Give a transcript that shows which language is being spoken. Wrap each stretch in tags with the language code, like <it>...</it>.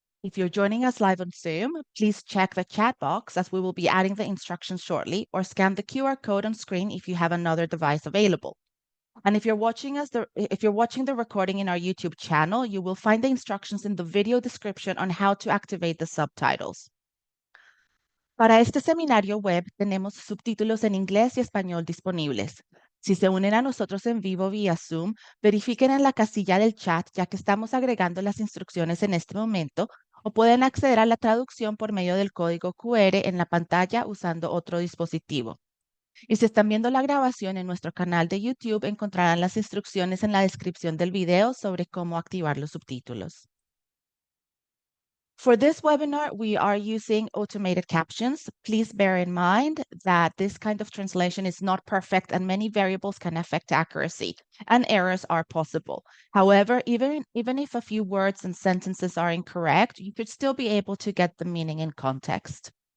<en>If you're joining us live on Zoom, please check the chat box as we will be adding the instructions shortly, or scan the QR code on screen if you have another device available. And if you're watching the recording in our YouTube channel, you will find the instructions in the video description on how to activate the subtitles.</en> <es>Para este seminario web tenemos subtítulos en inglés y español disponibles. Si se unen a nosotros en vivo vía Zoom, verifiquen en la casilla del chat ya que estamos agregando las instrucciones en este momento o pueden acceder a la traducción por medio del código QR en la pantalla usando otro dispositivo. Y si están viendo la grabación en nuestro canal de YouTube, encontrarán las instrucciones en la descripción del video sobre cómo activar los subtítulos.</es> <en>For this webinar, we are using automated captions. Please bear in mind that this kind of translation is not perfect and many variables can affect accuracy, and errors are possible. However, even if a few words and sentences are incorrect, you should still be able to get the meaning in context.</en>